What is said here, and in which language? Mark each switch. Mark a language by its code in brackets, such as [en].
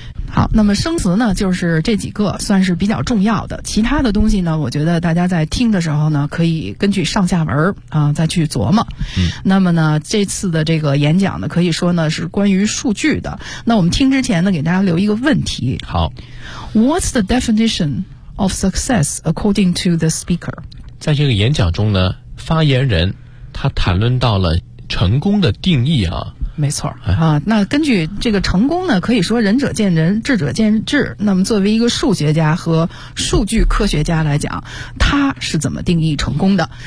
[zh] 好，那么生词呢，就是这几个算是比较重要的。其他的东西呢，我觉得大家在听的时候呢，可以根据上下文再去琢磨。嗯。那么呢，这次的这个演讲呢，可以说呢是关于数据的。那我们听之前呢，给大家留一个问题。好。 [en] What's the definition of success according to the speaker？ [zh] 在这个演讲中呢，发言人他谈论到了成功的定义啊。没错啊，那根据这个成功呢，可以说仁者见仁，智者见智。那么作为一个数学家和数据科学家来讲，他是怎么定义成功的？